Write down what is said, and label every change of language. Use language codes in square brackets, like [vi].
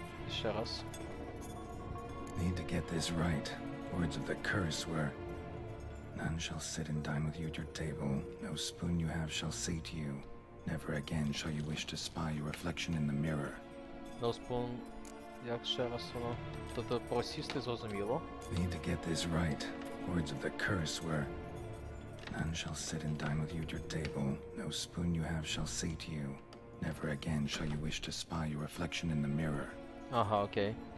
[uk] ще раз. [en] Need to get this right. Words of the curse were, none shall sit and dine with you at your table. No spoon you have shall say to you, never again shall you wish to spy your reflection in the mirror. No spoon, [uk] як ще раз воно? Тобто просісти зрозуміло. [en] Need to get this right. Words of the curse were, none shall sit and dine with you at your table. No spoon you have shall say to you, never again shall you wish to spy your reflection in the mirror. [uk] Ага, окей.